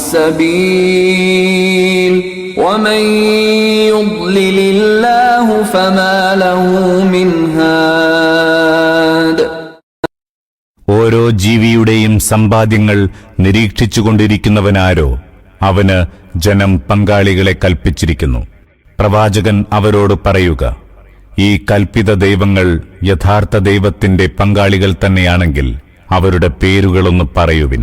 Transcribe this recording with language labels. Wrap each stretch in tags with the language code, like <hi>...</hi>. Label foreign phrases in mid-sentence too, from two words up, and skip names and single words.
<ar>السبيل ومن يضلل الله فما له من هاد.</ar> <ml>ഓരോ ജീവിയുടെയും സമ്പാദ്യങ്ങൾ നിരീക്ഷിച്ചുകൊണ്ടിരിക്കുന്നവനാരോ അവന് ജനം പങ്കാളികളെ കൽപ്പിച്ചിരിക്കുന്നു. പ്രവാചകൻ അവരോട് പറയുക, ഈ കൽപ്പിത ദൈവങ്ങൾ യഥാർത്ഥ ദൈവത്തിന്റെ പങ്കാളികൾ തന്നെയാണെങ്കിൽ അവരുടെ പേരുകളൊന്ന് പറയുവിൻ.</ml>